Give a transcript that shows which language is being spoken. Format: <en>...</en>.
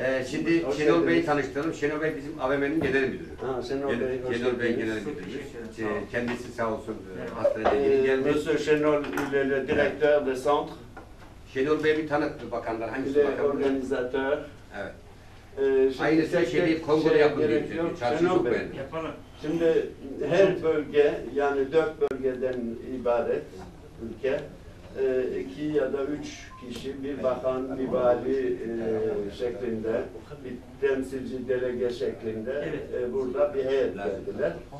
<tr>Şimdi Şenol Bey'i tanıştıralım. Şenol Bey bizim AVM'nin genel müdürü. Şenol Bey genel müdürümüz. Kendisi sağ olsun hastanede yeni geldi.</tr> <fr>Monsieur Chenol, il est le directeur de centre.</fr> <tr>Şenol Bey bir tanıttı bakanlar.</tr> <fr>Il</fr> <tr>Hangisi</tr> <fr>est</fr> <tr>bakan?</tr> <fr>organisateur.</fr> <tr>Evet. Aynısı şeyi Kongo'da yapın diyor. Çarşıyı çok beğendim. Şimdi her bölge, yani 4 bölgeden ibaret ülke, 2 ya da 3 kişi, bir bakan, bir vali şeklinde, bir temsilci delege şeklinde burada bir heyet geldiler.</tr>